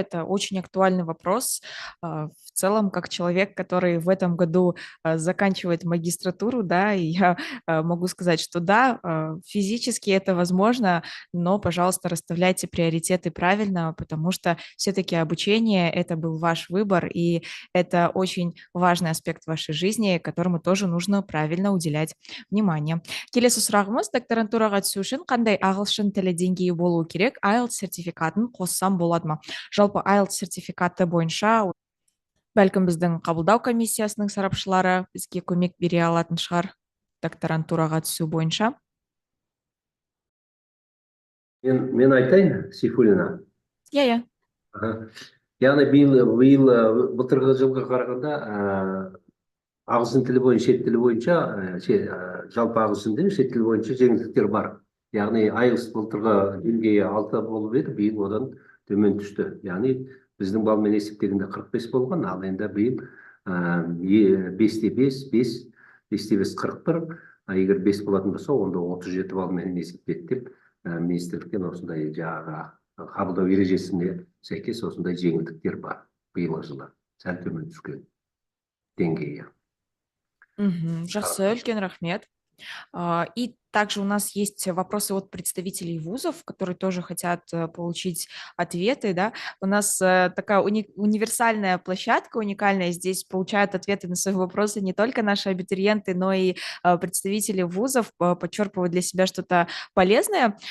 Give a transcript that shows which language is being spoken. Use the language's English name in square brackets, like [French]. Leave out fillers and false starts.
[Russian] Это очень актуальный вопрос. В целом, как человек, который в этом году заканчивает магистратуру, да, и я могу сказать, что да, физически это возможно, но, пожалуйста, расставляйте приоритеты правильно, потому что все-таки обучение– это был ваш выбор, и это очень важный аспект вашей жизни, которому тоже нужно правильно уделять внимание. [Kazakh] Келесі сұрағымыз докторантураға түсу үшін қандай ағылшын тілі деңгейі болуы керек, IELTS сертификатын қоссам болады ма? Жалпы IELTS сертификаты бойынша бәлкім біздің қабылдау комиссиясының сарапшылары бізге көмек бере алатын шығар докторантураға түсу бойынша. Мен айтайын, Сейфуллина. Иә. Яғни былтырғы жылға қарағанда ағылшын тілі бойынша, шет тілі бойынша, жалпы ағылшын тілі, шет тілі бойынша жеңілдіктер бар. Яғни IELTS былтырғы деңгейі 6 болып еді, биыл одан төмен түсті. Яғни біздің балмен есептегенде 45 болған, ал енді биыл 5-те 5, 5-те 5 41, егер 5 болатын болса, онда 37 балмен есептеді деп министрліктен осындай жаңағы қабылдау ережесіне сәйкес осындай жеңілдіктер бар биылғы жылы, сәл төмен түскен деңгейі. Жақсы, үлкен рахмет. [Russian] И также у нас есть вопросы от представителей вузов, которые тоже хотят получить ответы. Да? У нас такая универсальная площадка, уникальная. Здесь получают ответы на свои вопросы не только наши абитуриенты, но и представители вузов, подчерпывают для себя что-то полезное.